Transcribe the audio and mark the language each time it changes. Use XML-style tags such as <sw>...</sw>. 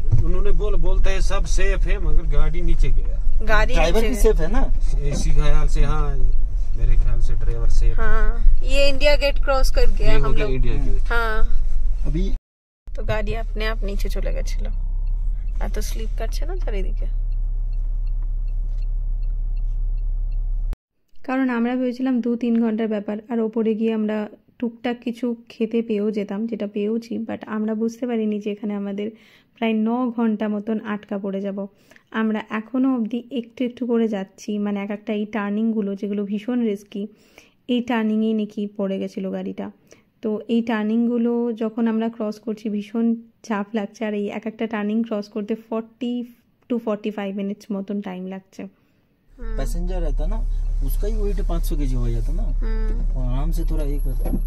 <hi>उन्होंने बोलते हैं सब सेफ है, मगर गाड़ी नीचे गया। गाड़ी ड्राइवर भी सेफ है ना इसी ख्याल से? हाँ मेरे ख्याल से ड्राइवर सेफ। हाँ ये इंडिया गेट क्रॉस कर गया हम लोग। India gate. हाँ अभी</hi> <bn>তো গাড়ি</bn> <hi>अपने आप</hi> <bn>নিচে চলে গেছিল। এত স্লিপ কাটছে না চারিদিকে। কারণ আমরা ভেবেছিলাম 2-3 ঘন্টার ব্যাপার, আর ওপরে গিয়ে আমরা টুকটাক কিছু খেতে পেয়েও যেতাম, যেটা পেয়েওছি। বাট আমরা বুঝতে পারিনি যে এখানে আমাদের প্রায় 9 ঘন্টা মতন আটকা পড়ে যাব। আমরা এখনও অবধি একটু একটু করে যাচ্ছি, মানে একটা এই টার্নিংগুলো যেগুলো ভীষণ রিস্কি, এই টার্নিংয়েই নাকি পড়ে গেছিলো গাড়িটা। তো এই টার্নিংগুলো যখন আমরা ক্রস করছি ভীষণ চাপ লাগছে, আর এই একটা টার্নিং ক্রস করতে 40 to 45 মিনিটস মতন টাইম লাগছে।</bn> <hi>पैसेंजर रहता ना, उसका ही वेट 500 kg हो जाता ना, और आराम से थोड़ा ये करता।</hi>